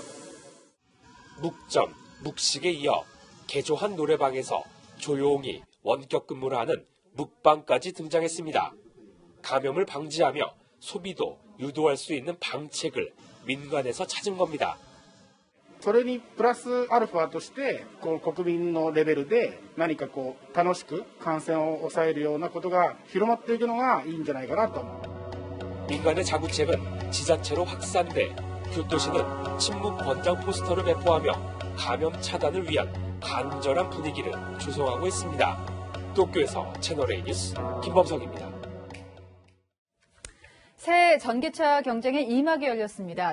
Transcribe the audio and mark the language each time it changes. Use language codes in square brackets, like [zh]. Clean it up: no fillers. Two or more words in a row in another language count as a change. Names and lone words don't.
[ko] 묵전, 묵식에 이어 개조한 노래방에서 조용히 원격 근무를 하는 묵방까지 등장했습니다. 감염을 방지하며 소비도 유도할 수 있는 방책을 민간에서 찾은 겁니다. [ja] それにプラスアルファとして国民のレベルで何か楽しく感染を抑えるようなことが広まっていくのがいいんじゃないかなと。 [ko] 민간의 자구책은 지자체로 확산돼 교토시는 침묵 권장 포스터를 배포하며 감염 차단을 위한 간절한 분위기를 조성하고 있습니다. 기독교에서 채널A 뉴스 김범석입니다. 새 전기차 경쟁의 2막이 열렸습니다.